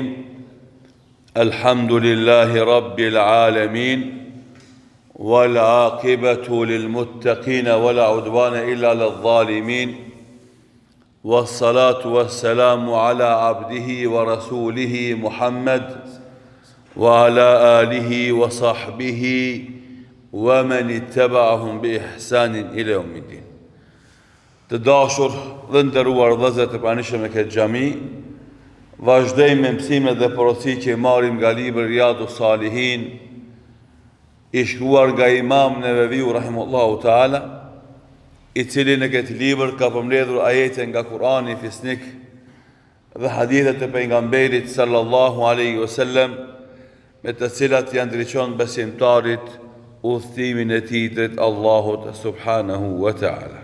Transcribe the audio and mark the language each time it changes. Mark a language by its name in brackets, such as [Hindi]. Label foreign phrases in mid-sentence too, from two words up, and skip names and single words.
[Arabic] الحمد لله رب العالمين، والعاقبة للمتقين ولا عدوان إلا للظالمين، والصلاة والسلام على عبده ورسوله محمد وعلى آله وصحبه ومن اتبعهم بإحسان إلى يوم الدين. [Albanian] Të dashur dhe nderuar vëllezër të pranishëm në këtë xhami, vazhdojmë me mësimet dhe porositë që marrim nga libri Riyadus Salihin, i shkruar nga Imam Neveviu [Arabic] رحمه الله تعالى, [Albanian] i cili në këtë libër ka përmbledhur ajete nga Kurani fisnik dhe hadithet e pejgamberit [Arabic] صلى الله عليه وسلم, [Albanian] me të cilat janë ndriçon besimtarit udhëtimin e tij drejt Allahut [Arabic] سبحانه وتعالى.